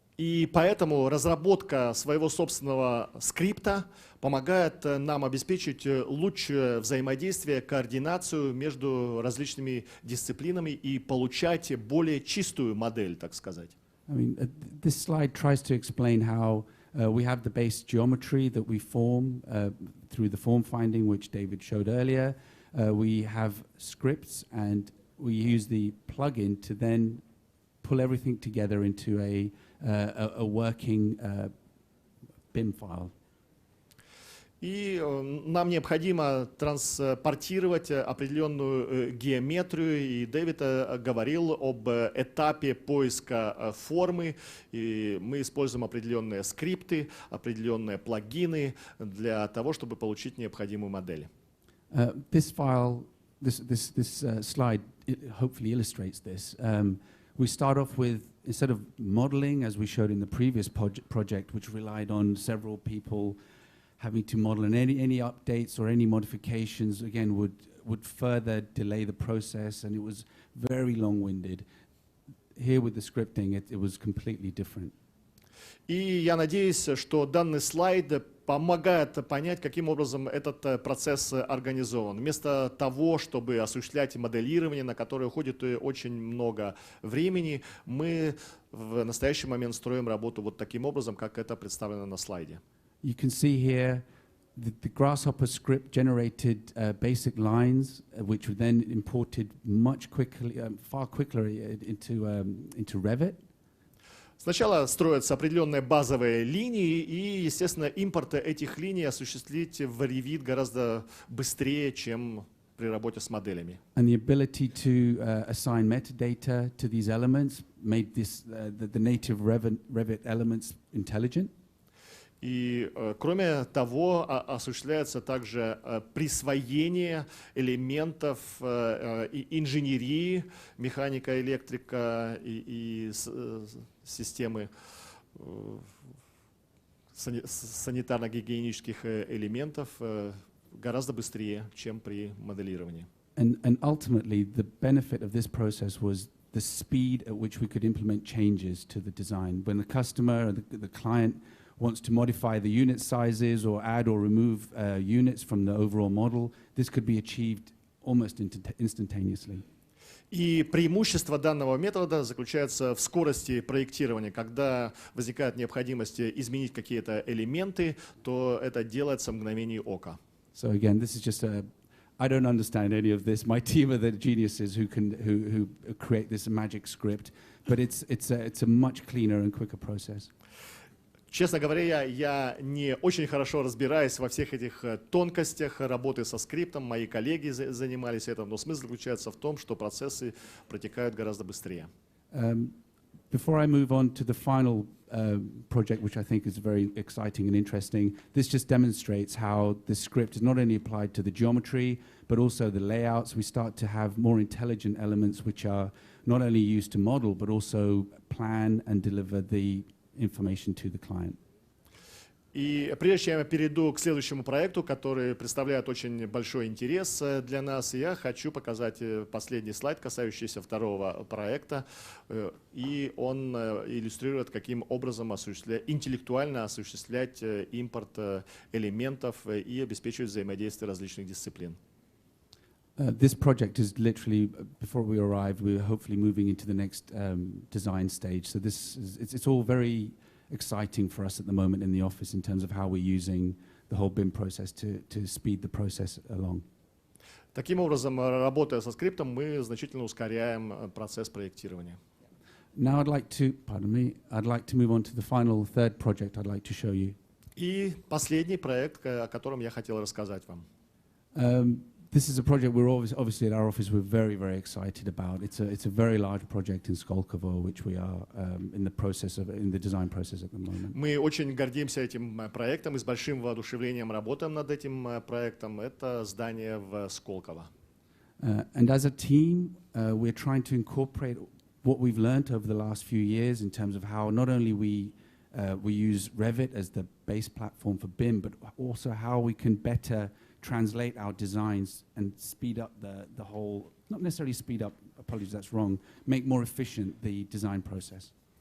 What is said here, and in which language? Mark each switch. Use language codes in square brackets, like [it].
[ru] И поэтому разработка своего собственного скрипта помогает нам обеспечить лучшее взаимодействие, координацию между различными дисциплинами и получать более чистую модель, так сказать. [en] I mean, this slide tries to explain how we have the base geometry that we form through the form finding, which David showed earlier. We have scripts, and we use the plugin to then pull everything together into a working BIM file. [ru] И нам необходимо транспортировать определенную геометрию, и Дэвид говорил об этапе поиска формы, и мы используем определенные скрипты, определенные плагины для того, чтобы получить необходимую модель. [en] This file, this slide hopefully illustrates this. We start off with, instead of modeling, as we showed in the previous project, which relied on several people having to model, and any updates or any modifications, again, would further delay the process, and it was very long-winded. Here with the scripting, it was completely different. [ru] И я надеюсь, что данный слайд помогает понять, каким образом этот процесс организован. Вместо того, чтобы осуществлять моделирование, на которое уходит очень много времени, мы в настоящий момент строим работу вот таким образом, как это представлено на слайде. [en] You can see here the Grasshopper script generated basic lines, which were then imported much quickly, far quickly into Revit. [ru] Сначала строятся определенные базовые линии, и, естественно, импорт этих линий осуществить в Revit гораздо быстрее, чем при работе с моделями. [en] And the ability to assign metadata to these elements made this the native Revit elements intelligent. [ru] И, кроме того, осуществляется также присвоение элементов инженерии, механика, электрика и системы санитарно-гигиенических элементов гораздо быстрее, чем при моделировании. [en] And ultimately, the benefit of this process was the speed at which we could implement changes to the design. When the customer or the client wants to modify the unit sizes or add or remove units from the overall model, this could be achieved almost instantaneously. [ru] И преимущество данного метода заключается в скорости проектирования. Когда возникает необходимость изменить какие-то элементы, то это делается в мгновение ока. [en] So again, this is just I don't understand any of this. My team are the geniuses who create this magic script, but it's a much cleaner and quicker process. [ru] Честно говоря, я не очень хорошо разбираюсь во всех этих тонкостях работы со скриптом. Мои коллеги занимались этим, но смысл заключается в том, что процессы протекают гораздо быстрее. [en] Before I move on to the final project, which I think is very exciting and interesting, this just demonstrates how the script is not only applied to the geometry, but also the layouts. We start to have more intelligent elements which are not only used to model, but also plan and deliver the information to the client. [ru] И прежде чем я перейду к следующему проекту, который представляет очень большой интерес для нас, я хочу показать последний слайд, касающийся второго проекта. И он иллюстрирует, каким образом интеллектуально осуществлять импорт элементов и обеспечивать взаимодействие различных дисциплин. [en] This project is literally, before we arrived, we were hopefully moving into the next design stage. So it's all very exciting for us at the moment in the office in terms of how we're using the whole BIM process to speed the process along. [ru] Таким образом, работая со скриптом, мы значительно ускоряем процесс проектирования. [en] Now I'd like to move on to the final third project I'd like to show you. [ru] И последний проект, о котором я хотел рассказать вам. [en] This is a project we're obviously at our office we're very, very excited about. It's a very large project in Skolkovo, which we are in the design process at the moment. [ru] Мы очень гордимся этим проектом и с большим воодушевлением работаем над этим проектом. Это здание в Сколково. [en] And as a team, we're trying to incorporate what we've learned over the last few years in terms of how not only we use Revit as the base platform for BIM, but also how we can better translate our designs and speed up the whole, not necessarily speed up, apologies, that's wrong, make more efficient the design process.